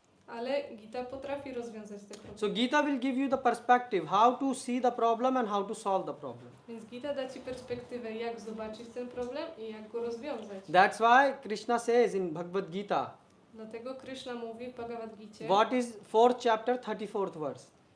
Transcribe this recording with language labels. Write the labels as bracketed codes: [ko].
[pl] Ale Gita potrafi rozwiązać te problemy. [en] So Gita will give you the perspective, how to see the problem and how to solve the problem. [pl] Więc Gita da Ci perspektywę, jak zobaczyć ten problem i jak go rozwiązać. [en] That's why Krishna says in Bhagavad Gita, [pl] Dlatego Krishna mówi w Bhagavad Gicie, [en] what is 4th chapter, 34th verse?